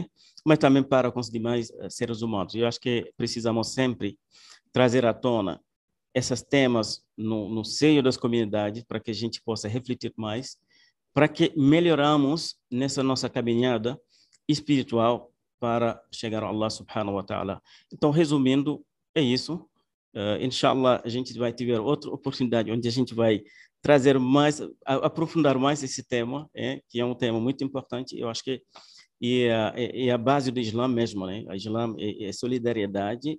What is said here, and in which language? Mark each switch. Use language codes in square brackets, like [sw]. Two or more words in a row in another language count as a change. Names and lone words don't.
[pt] Mas também para com os demais seres humanos. Eu acho que precisamos sempre trazer à tona esses temas no seio das comunidades, para que a gente possa refletir mais, para que melhoramos nessa nossa caminhada espiritual para chegar a [ar] الله سبحانه وتعالى. [pt] Então, resumindo, é isso. Inshallah, a gente vai ter outra oportunidade onde a gente vai trazer mais, aprofundar mais esse tema, que é um tema muito importante. Eu acho que é a base do Islã mesmo, né? O Islã é solidariedade.